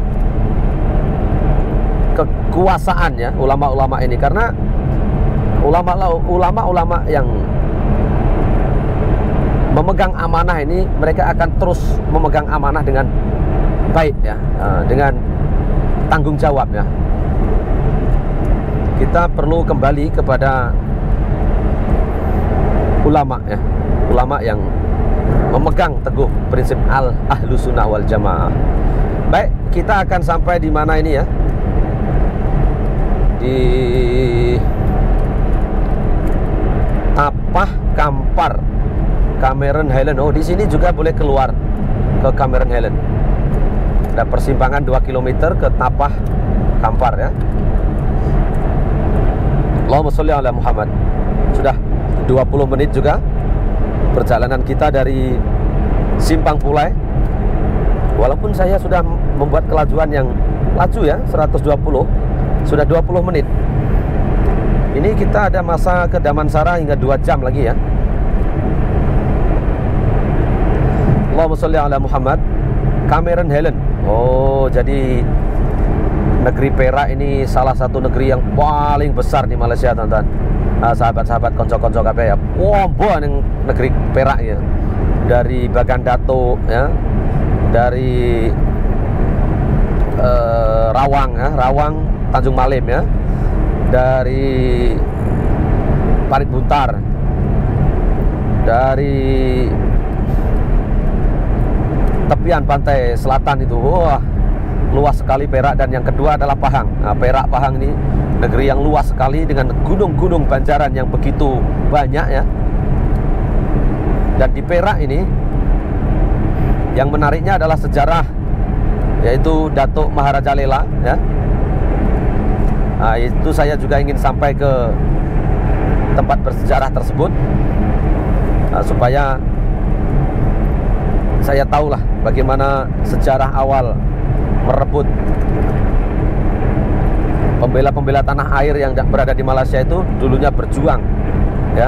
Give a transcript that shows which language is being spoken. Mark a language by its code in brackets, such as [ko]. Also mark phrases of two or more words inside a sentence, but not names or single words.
[id] kekuasaan ya, ulama-ulama ini, karena ulama-ulama yang memegang amanah ini, mereka akan terus memegang amanah dengan baik ya, dengan tanggung jawab ya. Kita perlu kembali kepada ulama ya, ulama yang memegang teguh prinsip ahlus sunnah wal jamaah. Baik, kita akan sampai di mana ini ya? Di Tapah Kampar, Cameron Highland. Oh, di sini juga boleh keluar ke Cameron Highland. Ada persimpangan 2 km ke Tapah Kampar ya. [ar] اللهم صل على محمد. [id] Sudah 20 menit juga perjalanan kita dari Simpang Pulai. Walaupun saya sudah membuat kelajuan yang laju ya, 120, sudah 20 menit. Ini kita ada masa ke Damansara hingga 2 jam lagi ya. [ar] اللهم صل على محمد. [id] Cameron Highland. Oh, jadi negeri Perak ini salah satu negeri yang paling besar di Malaysia, teman-teman. [jv] Sahabat-sahabat konco-konco kabeh ya. Wombo ning negeri Perak ya. [id] Dari Bagan Datuk ya. Dari Rawang ya, Rawang Tanjung Malim ya. Dari Parit Buntar. Dari tepian pantai selatan itu, wah, luas sekali Perak. Dan yang kedua adalah Pahang. Nah, Perak Pahang ini negeri yang luas sekali dengan gunung-gunung banjaran yang begitu banyak ya. Dan di Perak ini yang menariknya adalah sejarah, yaitu Datuk Maharaja Lela ya. Nah, itu saya juga ingin sampai ke tempat bersejarah tersebut, supaya saya tahulah bagaimana sejarah awal merebut pembela-pembela tanah air yang berada di Malaysia itu dulunya berjuang ya.